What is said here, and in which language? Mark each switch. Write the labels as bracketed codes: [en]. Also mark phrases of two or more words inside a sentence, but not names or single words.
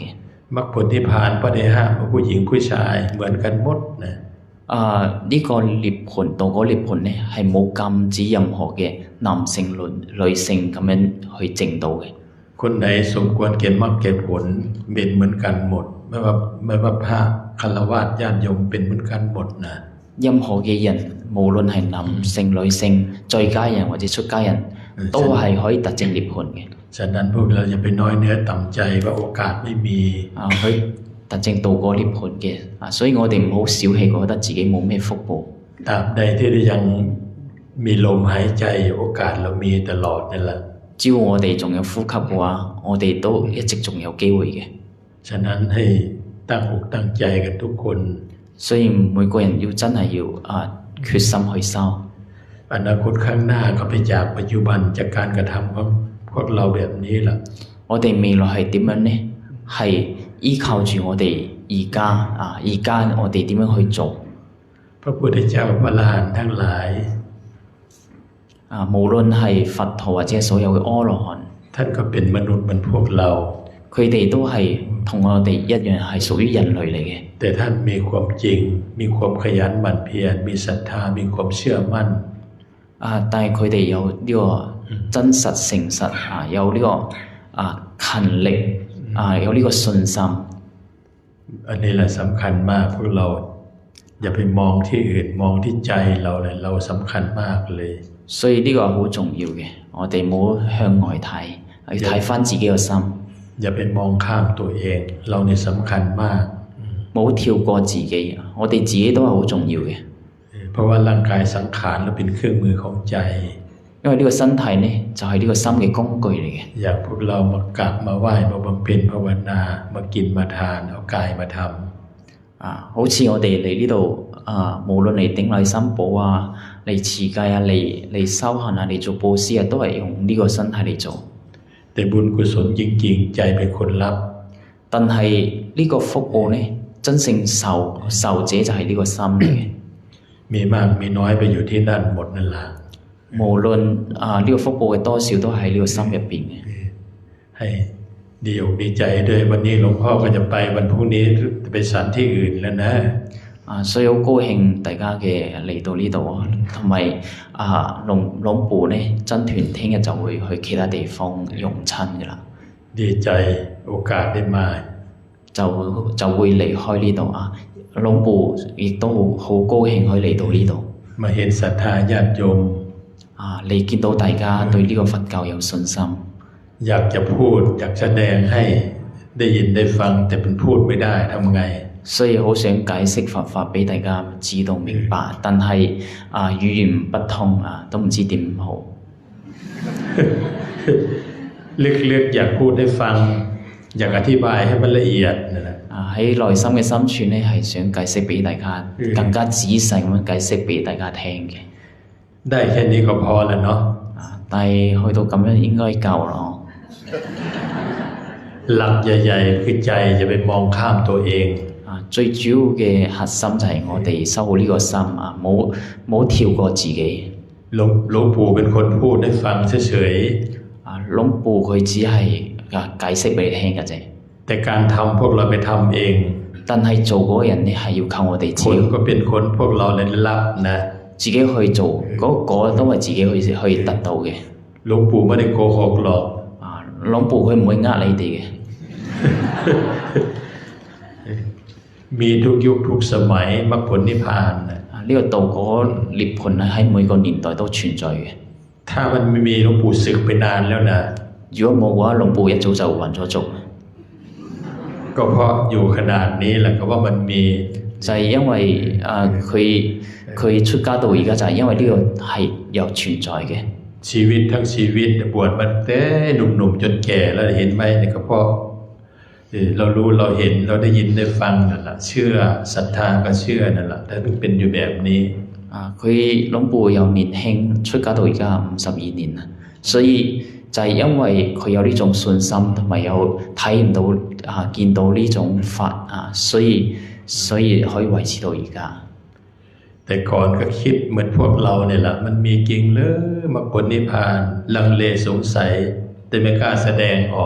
[th] มรรคผลนิพพานพระได้ห้ามผู้หญิงผู้ชายเหมือนกันหมดนะ [yue] 呢個涅槃道果涅槃呢係冇禁止任何嘅男性女性咁樣去證到嘅。 [th] คนไหนสมควรเก็บมรรคเก็บผลเป็นเหมือนกันหมดไม่ว่าพระฆราวาสญาติโยมเป็นเหมือนกันหมดนะ [yue] 任何嘅人無論係男性女性在家人或者出家人都係可以達證涅槃嘅。 [th] ฉะนั้นพวกเราอย่าไปน้อยเนื้อต่ำใจว่าโอกาสไม่มี [yue] 去達證道果涅槃嘅所以我哋唔好小氣覺得自己冇咩福報。 [th] ตราบใดที่ยังมีลมหายใจโอกาสเรามีตลอดนั่นแหละ [yue] 只要我哋仲有呼吸嘅話，我哋都一直仲有機會嘅。 [th] ฉะนั้นให้ตั้งอกตั้งใจกันทุกคน [yue] 所以每個人要真係要決心去修。 [th] อนาคตข้างหน้าก็ไปจากปัจจุบันจากการกระทำของพวกเราแบบนี้ล่ะ [yue] 我哋未來係點樣呢？係依靠住我哋而家我哋點樣去做？ [th] พระพุทธเจ้าพระอรหันต์ทั้งหลาย [yue] 無論係佛陀或者所有嘅阿羅漢， [th] ท่านก็เป็นมนุษย์เหมือนพวกเรา [yue] 佢哋都係同我哋一樣係屬於人類嚟嘅。 [th] แต่ท่านมีความจริงมีความขยันหมั่นเพียรมีศรัทธามีความเชื่อมั่น [yue] 但係佢哋有呢個真實誠實有呢個勤力有呢個信心。 [th] อันนี้แหละสำคัญมากพวกเราอย่าไปมองที่อื่นมองที่ใจเราเลยเราสำคัญมากเลย [yue] 所以呢個係好重要嘅，我哋唔好向外睇，要睇返自己個心。 [th] อย่าไปมองข้ามตัวเองเราเนี่ยสำคัญมาก [yue] 唔好跳過自己，我哋自己都係好重要嘅。 [th] เพราะว่าร่างกายสังขารเราเป็นเครื่องมือของใจ [yue] 因為呢個身體呢就係呢個心嘅工具嚟嘅。 [th] อย่างพวกเรามากราบมาไหว้มาบำเพ็ญภาวนามากินมาทานเอากายมาทำ [yue] 好似我哋嚟呢度無論嚟頂禮三寶嚟持戒嚟修行嚟做布施都係用呢個身體嚟做。 [th] แต่บุญกุศลจริงๆใจเป็นคนรับ [yue] 但係呢個福報呢真正受者就係呢個心嚟嘅。 [th] มีมากมีน้อยไปอยู่ที่นั่นหมดนั่นแหละ [yue] 無論呢個福報嘅多少都喺呢個心入邊嘅。 [th] ให้ดีอกดีใจด้วยวันนี้หลวงพ่อก็จะไปวันพรุ่งนี้ไปฉันที่อื่นแล้วนะ [yue] 所以好高興大家嘅嚟到呢度同埋龍ปู่呢真團聽日就會去其他地方用親㗎啦。 [th] ดีใจโอกาสได้มา [yue] 就會離開呢度龍ปู่亦都好高興可以嚟到呢度。 [th] มาเห็นศรัทธาญาติโยม [yue] 你見到大家對呢個佛教有信心， [th] อยากจะพูดอยากแสดงให้ได้ยินได้ฟังแต่เป็นพูดไม่ได้ทำไง [yue] 所以好想解釋佛法俾大家知道明白，但係語言不通都唔知點好。 [th] ลึกๆอยากพูดให้ฟังอยากอธิบายให้มันละเอียดนะ [yue] 喺內心嘅深處呢係想解釋俾大家更加仔細咁樣解釋俾大家聽嘅。 [th] ได้แค่นี้ก็พอแล้วเนาะ [yue] 但係去到咁樣應該夠啦。 [th] หลักใหญ่ๆคือใจอย่าไปมองข้ามตัวเอง [yue] 最主要嘅核心就係我哋修好呢個心冇跳過自己。 [th] หลวงปู่เป็นคนพูดให้ฟังเฉย [yue] หลวงปู่佢只係解釋俾你聽嘅啫。 [th] ๆแต่การทำพวกเราไปทำเอง [yue] 但係做嗰個人呢係要靠我哋自 [th] ผล [yue] 己 [th] ก็เป็นคนพวกเราเลยรับนะ [yue] 自己去做，嗰都係自己去得到嘅。 [th] หลวงปู่ไม่ได้โกหกหรอก [yue] หลวงปู่佢唔會呃你哋嘅。 [th] มีทุกยุคทุกสมัยมรรคผลนิพพานนะ [yue] 呢個道果涅槃咧喺每個年代都存在嘅。 [th] ถ้ามันไม่มีหลวงปู่ศึกไปนานแล้วนะ [yue] 如果冇嘅話， หลวงปู่一早就還咗俗。 [th] ก็เพราะอยู่ขนาดนี้แหละก็ว่ามันมี [yue] 就係因為佢出家到而家就係因為呢個係有存在嘅。 [th] ชีวิตทั้งชีวิตบวชมาแต่หนุ่มๆจนแก่แล้วเห็นไหมเนี่ยก็เพราะเรารู้เราเห็นเราได้ยินได้ฟังนั่นแหละเชื่อศรัทธาก็เชื่อนั่นแหละแต่ถึงเป็นอยู่แบบนี้ [yue] 佢หลวงปู่由年輕出家到而家52年啦，所以就係因為佢有呢種信心同埋有睇唔到見到呢種法所以可以維持到而家。 [th] แต่ก่อนก็คิดเหมือนพวกเราเนี่ยแหละมันมีจริงหรือมรรคผลนิพพานลังเลสงสัยแต่ไม่กล้าแสดงออก